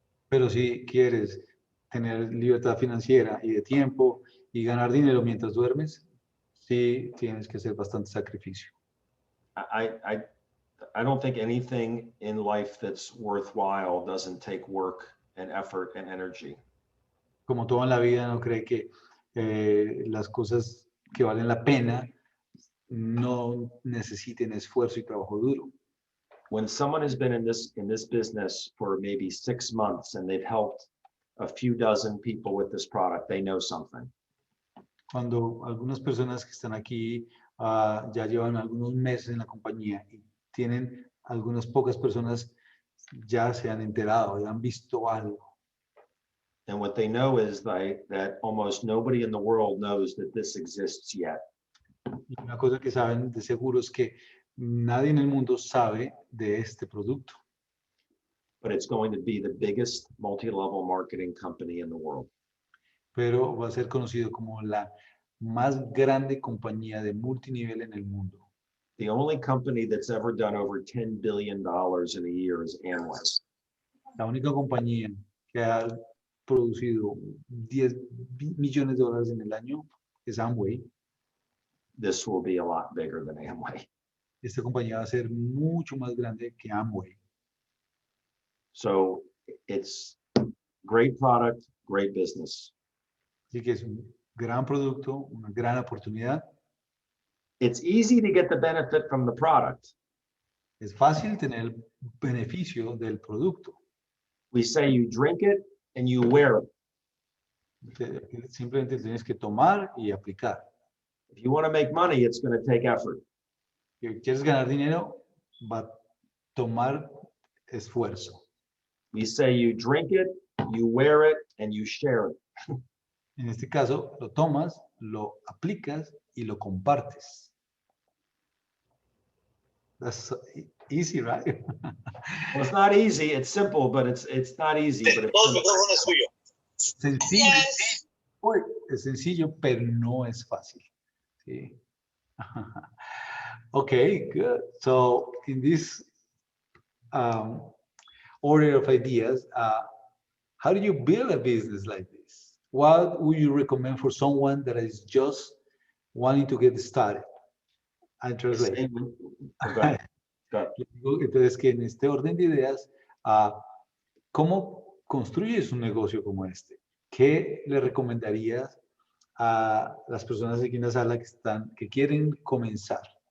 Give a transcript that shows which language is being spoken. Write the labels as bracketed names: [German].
[Spanish] Pero si quieres tener libertad financiera y de tiempo y ganar dinero mientras duermes, sí tienes que hacer bastante sacrificio. [English] I don't think anything in life that's worthwhile doesn't take work and effort and energy. [Spanish] Como todo en la vida, no cree que las cosas que valen la pena no necesiten esfuerzo y trabajo duro. [English] When someone has been in this business for maybe 6 months and they've helped a few dozen people with this product, they know something. [Spanish] Cuando algunas personas que están aquí ya llevan algunos meses en la compañía y tienen algunas pocas personas ya se han enterado, ya han visto algo. [English] And what they know is that almost nobody in the world knows that this exists yet. [Spanish] Y una cosa que saben de seguro es que nadie en el mundo sabe de este producto. [English] But it's going to be the biggest multi-level marketing company in the world. [Spanish] Pero va a ser conocido como la más grande compañía de multinivel en el mundo. [English] The only company that's ever done over $10 billion in a year is Amway. [Spanish] La única compañía que ha producido 10 millones de dólares en el año es Amway. [English] This will be a lot bigger than Amway. [Spanish] Esta compañía va a ser mucho más grande que Amway. [English] So it's great product, great business. [Spanish] Así que es un gran producto, una gran oportunidad. [English] It's easy to get the benefit from the product. [Spanish] Es fácil tener el beneficio del producto. [English] We say you drink it and you wear it. [Spanish] Simplemente tienes que tomar y aplicar. [English] If you want to make money, it's going to take effort. [Spanish] Si quieres ganar dinero, va a tomar esfuerzo. [English] We say you drink it, you wear it, and you share it. [Spanish] En este caso, lo tomas, lo aplicas y lo compartes. [English] That's so easy, right? Well, it's not easy. It's simple, but it's not easy. But it's simple. [Spanish] Sencillo. Uy, es sencillo, pero no es fácil. Sí. [English] Okay, good. So in this order of ideas, how do you build a business like this? What would you recommend for someone that is just wanting to get started? I translate. Okay. [Spanish] Entonces, que en este orden de ideas, ¿cómo construyes un negocio como este? ¿Qué le recomendarías a las personas aquí en la sala que quieren comenzar?